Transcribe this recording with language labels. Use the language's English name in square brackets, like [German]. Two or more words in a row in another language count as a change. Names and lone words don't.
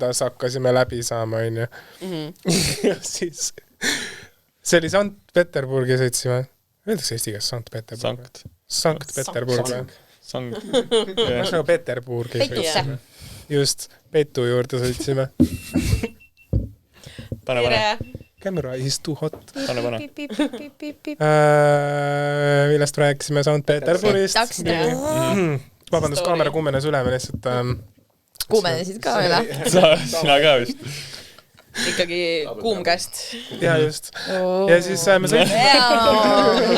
[Estonian] hakkasime läbi saama, on ju. Ja siis see oli Sankt-Peterburgi sõitsime. Öeldakse eesti käes Sankt-Peterburg. Sankt-Peterburg. Sankt. Nagu Peterburgi sõitsime. Just, Petu juurde sõitsime. Pane. [English] Camera is too hot. [Estonian] Pane. Millest rääkisime Sankt-Peterburist. Vabandust, kaamera kuumenes üle, me lihtsalt kuumenesid ka üle. Sina ka vist. Ikkagi kuum käest. Ja just. Ja siis me sõitsime...